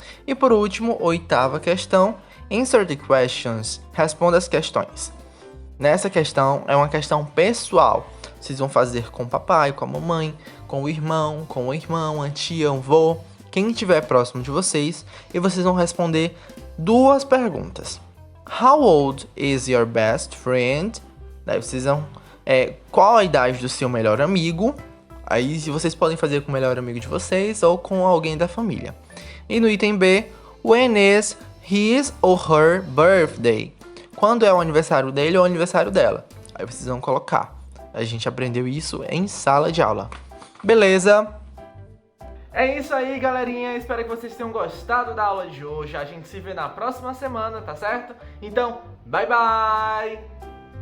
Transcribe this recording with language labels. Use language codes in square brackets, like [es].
[pt] E por último, oitava questão, [en] answer the questions, [pt] responda as questões. Nessa questão, é uma questão pessoal. Vocês vão fazer com o papai, com a mamãe, com o irmão, a tia, o avô, quem estiver próximo de vocês, e vocês vão responder duas perguntas. [en] How old is your best friend? [pt] Daí vocês vão... qual a idade do seu melhor amigo? Aí vocês podem fazer com o melhor amigo de vocês ou com alguém da família. E no item B, [en] when is his or her birthday? [pt] Quando é o aniversário dele ou o aniversário dela? Aí vocês vão colocar. A gente aprendeu isso em sala de aula. Beleza? É isso aí, galerinha. Espero que vocês tenham gostado da aula de hoje. A gente se vê na próxima semana, tá certo? Então, bye bye!